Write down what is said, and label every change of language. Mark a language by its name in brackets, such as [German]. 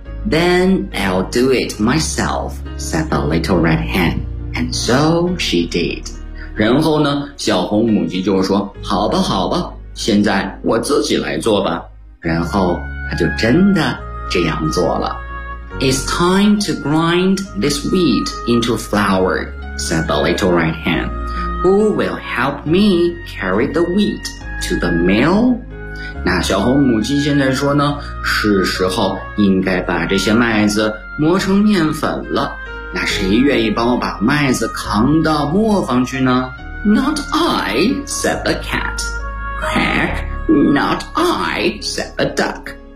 [English] Then I'll do it myself, said the little red hen. And so she did. [Chinese] 然后呢小红母鸡就说好吧好吧现在我自己来做吧。然后她就真的这样做了。 [English] It's time to grind this wheat into flour, said the little red hen. Who will help me carry the wheat to the mill? [Chinese] 那小红母鸡现在说呢是时候应该把这些麦子磨成面粉了。那谁愿意帮我把麦子扛到磨坊去呢 ? [English] Not I, said the cat. Quack, not I, said the duck.